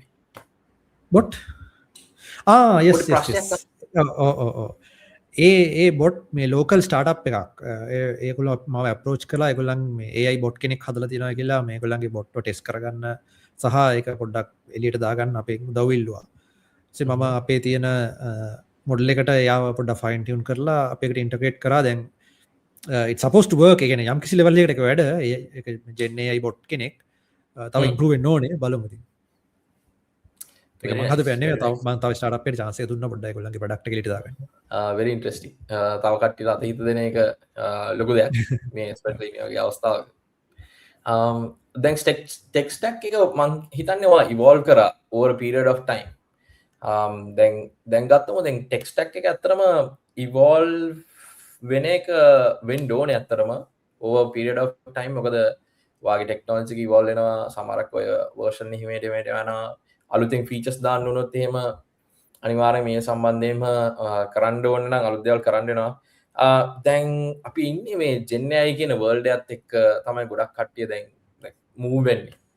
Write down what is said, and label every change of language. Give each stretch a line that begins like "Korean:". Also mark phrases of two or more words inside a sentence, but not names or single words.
Sinhala: බොට් yes ඒ බොට් මේ
English: local startup
Sinhala: එකක්. ඒගොල්ලෝ මාව අප්‍රෝච් කළා. ඒගොල්ලන් මේ
English: AI bot
Sinhala: කෙනෙක් හදලා තියෙනවා කියලා මේගොල්ලන්ගේ බොට්ව ටෙස්ට් කරගන්න සහ ඒක පොඩ්ඩක් එළියට දාගන්න අපේ උදව් ඉල්ලුවා. ඊට මම අපේ තියෙන මොඩල් එකට යාව පොඩ්ඩක්
English: fine tune
Sinhala: කරලා අපේකට ඉන්ටග්‍රේට් කරා.
English: දැන් it's supposed to work.
Sinhala: ඒ කියන්නේ යම් කිසි ලෙවල් එකකට ඒක වැඩ. ඒක
English: Gen AI bot
Sinhala: කෙනෙක් තව ඉම්ප්‍රූව් වෙන්න ඕනේ. බලමු ඉතින්. ඒක මම හදපන්නේ මම තව ස්ටාර්ට්අප් එකට chance එක දුන්නා පොඩ්ඩක් ඒගොල්ලන්ගේ ප්‍රොඩක්ට් එක එළියට දාගන්න.
English: very interesting.
Sinhala: තව කට්ටියට අත හිත දෙන එක ලොකු දෙයක් මේ especially මේ වගේ අවස්ථාවක. දැන්
English: tech stack
Sinhala: එක මම හිතන්නේ ඔයා evolve කරා
English: over a period of time.
Sinhala: දැන් ගත්තම දැන්
English: tech stack
Sinhala: එක ඇත්තටම evolve වෙන එක වෙන්න ඕනේ ඇත්තටම
English: over a period of time.
Sinhala: මොකද වාගේ ටෙක්නොලොජි එක evolve වෙනවා. සමහරක් ඔය version එක හිමේට යනවා. අලුතෙන් ෆීචර්ස් දාන්න උනොත් එහෙම අනිවාර්යයෙන් මේ සම්බන්ධයෙන්ම කරන්න ඕන නම් අලුත් දේවල් කරන්න වෙනවා. දැන් අපි ඉන්නේ මේ
English: Gen AI
Sinhala: කියන world එකත් එක්ක තමයි ගොඩක් කට්ටිය දැන් move වෙන්නේ.